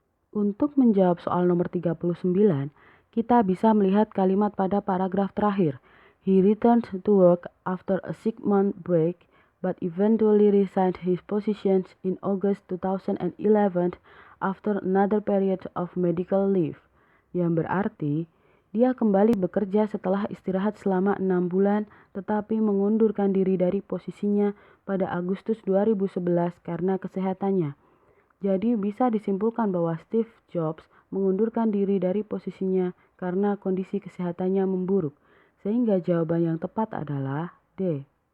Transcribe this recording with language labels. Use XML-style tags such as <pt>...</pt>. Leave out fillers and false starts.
<id>Untuk menjawab soal nomor 39, kita bisa melihat kalimat pada paragraf terakhir.</id> <en>He returned to work after a 6-month break, but eventually resigned his position in August 2011 after another period of medical leave.</en> <id>Yang berarti, dia kembali bekerja setelah istirahat selama 6 bulan, tetapi mengundurkan diri dari posisinya pada Agustus 2011 karena kesehatannya. Jadi bisa disimpulkan bahwa Steve Jobs mengundurkan diri dari posisinya karena kondisi kesehatannya memburuk, sehingga jawaban yang tepat adalah D.</id>